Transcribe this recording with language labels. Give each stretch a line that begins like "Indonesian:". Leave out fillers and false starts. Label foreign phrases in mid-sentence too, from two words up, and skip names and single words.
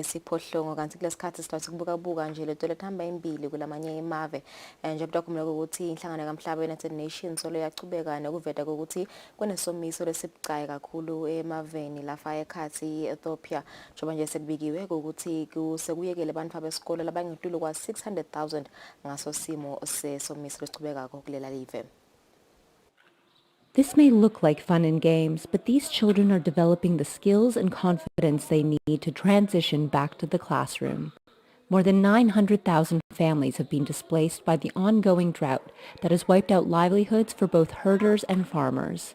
Swati: esiphohlongo kanti kulesikhathi sihlala kubuka nje leto lethamba imbili kulamanye emave nje kudakumela ukuthi inhlangano kaMhlaba United Nations solo yachubeka nokuveta ukuthi kunesomiso lesibucayi kakhulu emaveni lafa ekhathi Ethiopia njengoba nje sekubikiwe ukuthi kusekuyekele abantu abesikole labangedlule kwa 600,000 ngaso simo sesomiso lesichubeka kulela live.
English: This may look like fun and games, but these children are developing the skills and confidence they need to transition back to the classroom. More than 900,000 families have been displaced by the ongoing drought that has wiped out livelihoods for both herders and farmers.